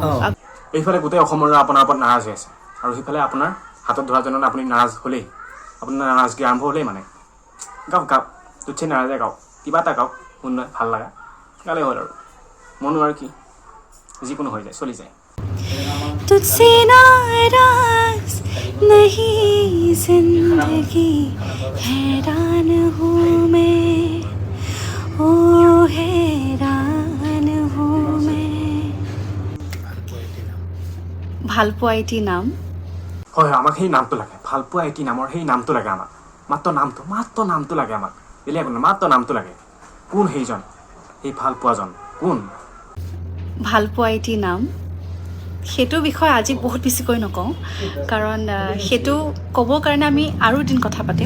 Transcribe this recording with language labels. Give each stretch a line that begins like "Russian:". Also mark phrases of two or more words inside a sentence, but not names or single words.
Assamese: এইফালে গোটেই অসমৰ ল'ৰা আপোনাৰ ওপৰত নাৰাজ হৈ আছে আৰু সেইফালে আপোনাৰ হাতত ধৰাজনত আপুনি নাৰাজ হ'লেই, আপোনাৰ নাৰাজগী আৰম্ভ হ'লেই মানে। গাওক
Hindi: तुझसे नाराज
Assamese: গাওক, কিবা এটা গাওক, শুন নহয় ভাল লগা গালে হ'ল আৰু মনো আৰু কি যিকোনো হৈ যায়, চলি যায়।
Hindi: तुझसे नाराज नहीं जिंदगी हैरान हूँ मैं, ओ हैरान हूँ मैं।
Assamese: ভালপোৱা এটি নাম। হয় আমাক সেই নামটো লাগে, ভালপোৱা এটি নামৰ সেই নামটো লাগে আমাক, মাত্ৰ নামটো লাগে আমাক, বেলেগ নহয়, মাত্ৰ নামটো লাগে। কোন সেইজন, সেই ভালপোৱাজন কোন? ভালপোৱা এটি নাম, সেইটো বিষয়ে আজি বহুত বেছিকৈ নকওঁ, কাৰণ সেইটো ক'বৰ কাৰণে আমি আৰু এদিন কথা পাতিম।